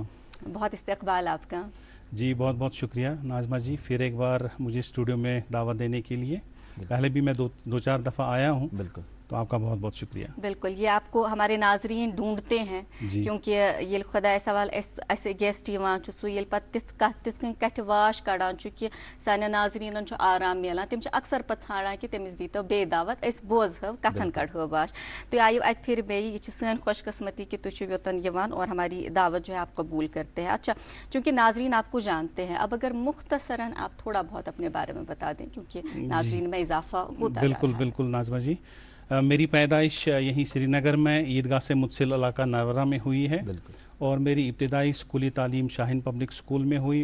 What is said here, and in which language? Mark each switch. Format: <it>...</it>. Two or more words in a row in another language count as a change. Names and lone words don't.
<ur>بہت استقبال آپ کا جی، بہت بہت شکریہ ناظمہ جی، پھر ایک بار مجھے سٹوڈیو میں دعوت دینے کے لیے. پہلے بھی میں دو چار دفعہ آیا ہوں۔ بالکل، تو آپ کا بہت بہت شکریہ. بالکل، یہ آپ کو ہمارے ناظرین ڈھونڈتے ہیں کیونکہ یہ خدا سوال ایسے گیسٹ</ur> <ks>ये कथ वाश कड़ान कि सान नाजरीन आराम मिलान तम अक्सर पे ाड़ान कि तमिस दी तो बे दावत बोजो कथन कड़ो वाश। तो आयु अत फिर बे ये सन खुशकस्मती कि तुम योतन यवान</ks> <ur>اور ہماری دعوت جو ہے آپ قبول کرتے ہیں. اچھا، چونکہ ناظرین آپ کو جانتے ہیں، اب اگر مختصراً آپ تھوڑا بہت اپنے بارے میں بتا دیں کیونکہ ناظرین میں اضافہ ہوتا ہے. بالکل بالکل ناظمہ جی، میری پیدائش یہیں سری نگر میں عیدگاہ سے متصل علاقہ نورہ میں ہوئی ہے اور میری ابتدائی سکولی تعلیم شاہین پبلک سکول میں ہوئی.</ur>